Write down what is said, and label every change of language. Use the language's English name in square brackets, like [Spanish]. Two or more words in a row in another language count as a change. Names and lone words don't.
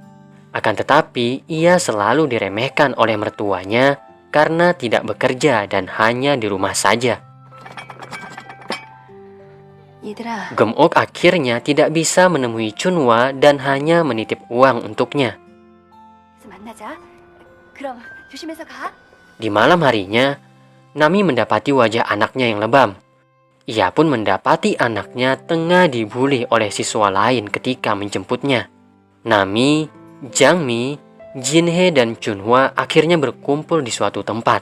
[Indonesian] Akan tetapi, ia selalu diremehkan oleh mertuanya karena tidak bekerja dan hanya di rumah saja. [Korean] 얘들아, [Indonesian] Gum-ok akhirnya tidak bisa menemui Chunhwa dan hanya menitip uang untuknya. [Korean] 만나자. 그럼 조심해서 가. [Indonesian] Di malam harinya, Nami mendapati wajah anaknya yang lebam. Ia pun mendapati anaknya tengah dibully oleh siswa lain ketika menjemputnya. Nami, Jangmi, Jinhee, dan Chunhwa akhirnya berkumpul di suatu tempat.